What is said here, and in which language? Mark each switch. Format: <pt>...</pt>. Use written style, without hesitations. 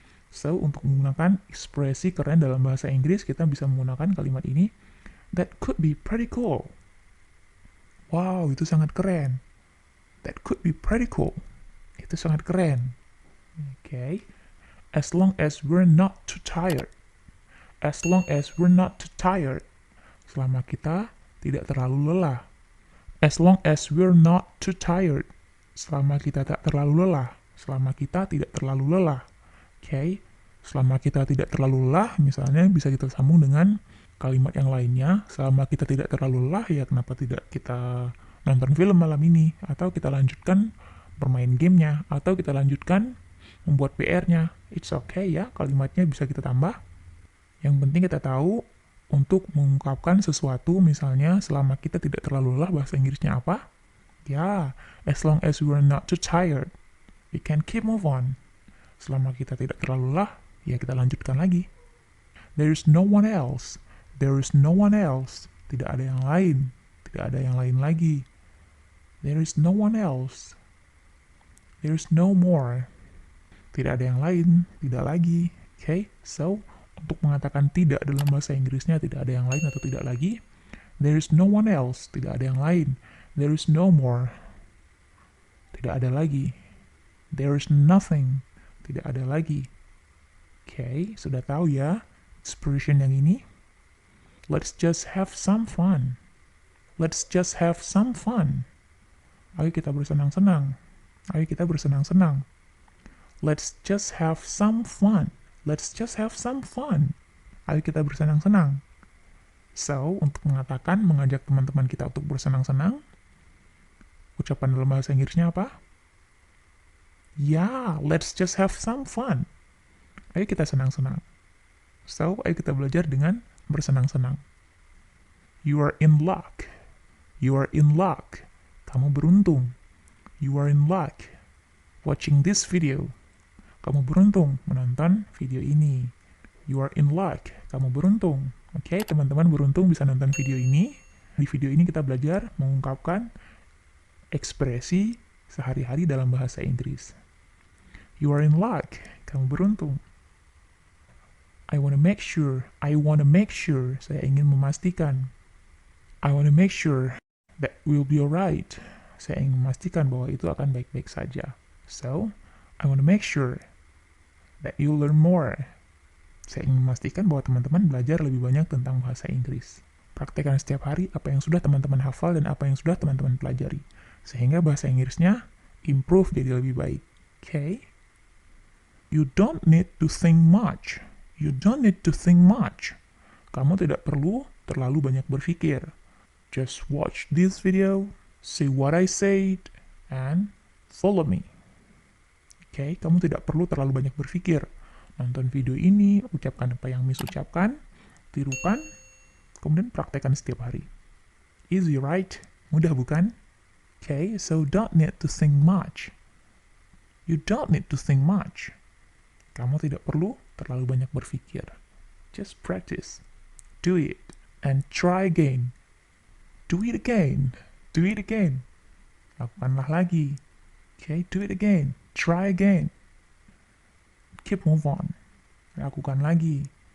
<id>So, untuk menggunakan ekspresi keren dalam bahasa Inggris, kita bisa menggunakan kalimat ini.</id> <en>That could be pretty cool. Wow,</en> <id>itu sangat keren.</id> <en>That could be pretty cool.</en> <id>Itu sangat keren.</id> <en>Okay. As long as we're not too tired. As long as we're not too tired.</en> <id>Selama kita tidak terlalu lelah.</id> <en>As long as we're not too tired.</en> <id>Selama kita tak terlalu lelah. Selama kita tidak terlalu lelah. Okay. Selama kita tidak terlalu lelah, misalnya bisa kita sambung dengan kalimat yang lainnya. Selama kita tidak terlalu lelah, ya kenapa tidak kita nonton film malam ini? Atau kita lanjutkan bermain gamenya. Atau kita lanjutkan membuat PR-nya. It's okay ya, kalimatnya bisa kita tambah. Yang penting kita tahu untuk mengungkapkan sesuatu, misalnya selama kita tidak terlalu lelah, bahasa Inggrisnya apa?</id> <en>Ya, as long as we are not too tired, we can keep move on.</en> <id>Selama kita tidak terlalu lelah, ya kita lanjutkan lagi.</id> <en>There is no one else. There is no one else.</en> <id>Tidak ada yang lain. Tidak ada yang lain lagi.</id> <en>There is no one else. There is no more.</en> <id>Tidak ada yang lain. Tidak lagi.</id> <en>Okay?</en> <id>So, untuk mengatakan tidak dalam bahasa Inggrisnya, tidak ada yang lain atau tidak lagi.</id> <en>There is no one else.</en> <id>Tidak ada yang lain.</id> <en>There is no more.</en> <id>Tidak ada lagi.</id> <en>There is nothing.</en> <id>Tidak ada lagi. Okay, sudah tahu ya expression yang ini?</id> <en>Let's just have some fun. Let's just have some fun.</en> <id>Ayo kita bersenang-senang. Ayo kita bersenang-senang.</id> <en>Let's just have some fun. Let's just have some fun.</en> <id>Ayo kita bersenang-senang. So, untuk mengatakan, mengajak teman-teman kita untuk bersenang-senang, ucapan dalam bahasa Inggrisnya apa?</id> <en>Yeah, let's just have some fun.</en> <id>Ayo kita senang-senang. So, ayo kita belajar dengan bersenang-senang.</id> <en>You are in luck. You are in luck.</en> <id>Kamu beruntung.</id> <en>You are in luck. Watching this video.</en> <id>Kamu beruntung menonton video ini.</id> <en>You are in luck.</en> <id>Kamu beruntung. Oke, teman-teman beruntung bisa nonton video ini. Di video ini kita belajar mengungkapkan ekspresi sehari-hari dalam bahasa Inggris.</id> <en>You are in luck.</en> <id>Kamu beruntung.</id> <en>I want to make sure. I want to make sure.</en> <id>Saya ingin memastikan.</id> <en>I want to make sure that we'll be alright.</en> <id>Saya ingin memastikan bahwa itu akan baik-baik saja.</id> <en>So, I want to make sure that you learn more.</en> <id>Saya ingin memastikan bahwa teman-teman belajar lebih banyak tentang bahasa Inggris. Praktekkan setiap hari apa yang sudah teman-teman hafal dan apa yang sudah teman-teman pelajari. Sehingga bahasa Inggrisnya improve jadi lebih baik.</id> <en>Okay? You don't need to think much. You don't need to think much.</en> <id>Kamu tidak perlu terlalu banyak berpikir.</id> <en>Just watch this video, see what I said, and follow me. Okay?</en> <id>Kamu tidak perlu terlalu banyak berpikir. Nonton video ini, ucapkan apa yang Miss ucapkan, tirukan, kemudian praktekkan setiap hari.</id> <en>Easy, right?</en> <id>Mudah bukan?</id> <en>Okay, so don't need to think much. You don't need to think much.</en> <id>Kamu tidak perlu terlalu banyak berpikir.</id> <en>Just practice. Do it. And try again. Do it again. Do it again.</en> <id>Lakukanlah lagi.</id> <en>Okay, do it again. Try again. Keep move on.</en> <id>Lakukan lagi.</id>